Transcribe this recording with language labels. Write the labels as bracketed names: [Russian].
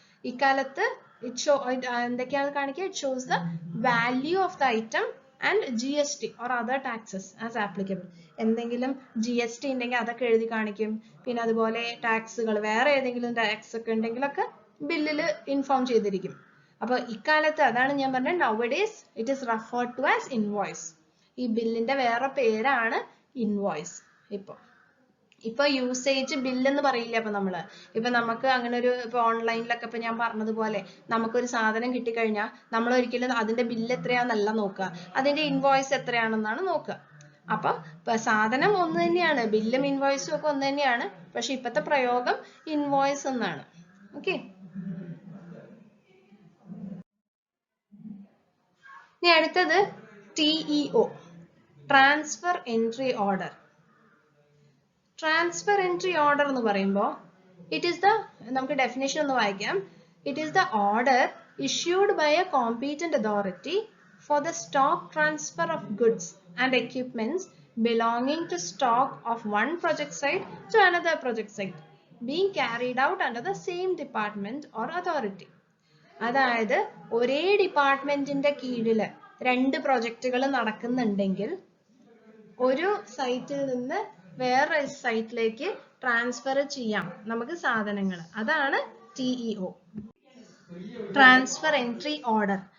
[Malayalam] ഇക്കാലത്ത് എന്തൊക്കെയാണ് കാണിക്കുക? [English] It shows the value of the item and GST or other taxes as applicable. [Malayalam] എന്തെങ്കിലും GST ഉണ്ടെങ്കിൽ അതൊക്കെ എഴുതി കാണിക്കും. പിന്നെ അതുപോലെ ടാക്സുകൾ, വേറെ ഏതെങ്കിലും ടാക്സ് ഒക്കെ ഉണ്ടെങ്കിലൊക്കെ ബില്ലിൽ ഇൻഫോം ചെയ്തിരിക്കും. അപ്പോൾ ഇക്കാലത്ത് അതാണ് ഞാൻ പറഞ്ഞത്, [English] nowadays it is referred to as invoice. [Malayalam] ഈ ബില്ലിന്റെ വേറെ പേരാണ് ഇൻവോയ്സ്. ഇപ്പൊ യൂസേജ് ബില്ല് എന്ന് പറയില്ല. ഇപ്പൊ നമുക്ക് അങ്ങനെ ഒരു ഇപ്പൊ ഓൺലൈനിലൊക്കെ ഇപ്പൊ ഞാൻ പറഞ്ഞതുപോലെ നമുക്കൊരു സാധനം കിട്ടിക്കഴിഞ്ഞാൽ നമ്മൾ ഒരിക്കലും അതിന്റെ ബില്ല് എത്രയാണെന്നല്ല നോക്കുക, അതിന്റെ ഇൻവോയ്സ് എത്രയാണെന്നാണ് നോക്കുക. അപ്പൊ സാധനം ഒന്ന് തന്നെയാണ്, ബില്ലും ഇൻവോയ്സും ഒക്കെ ഒന്ന് തന്നെയാണ്, പക്ഷെ ഇപ്പത്തെ പ്രയോഗം ഇൻവോയ്സ് എന്നാണ്. ഓക്കെ, ഇനി അടുത്തത് TEO, transfer entry order. Transfer entry order എന്ന് പറയുമ്പോൾ നമുക്ക് ഡെഫിനേഷൻ ഒന്ന് വായിക്കാം. [English] It is the order issued by a competent authority for the stock transfer of goods and equipments belonging to stock of one project site to another project site being carried out under the same department or authority. [Malayalam] അതായത് ഒരേ ഡിപ്പാർട്ട്മെന്റിന്റെ കീഴിൽ രണ്ട് പ്രൊജക്റ്റുകൾ നടക്കുന്നുണ്ടെങ്കിൽ ഒരു സൈറ്റിൽ നിന്ന് വേറെ സൈറ്റിലേക്ക് transfer ചെയ്യാം നമുക്ക് സാധനങ്ങൾ. അതാണ് TEO, ട്രാൻസ്ഫർ എൻട്രി ഓർഡർ.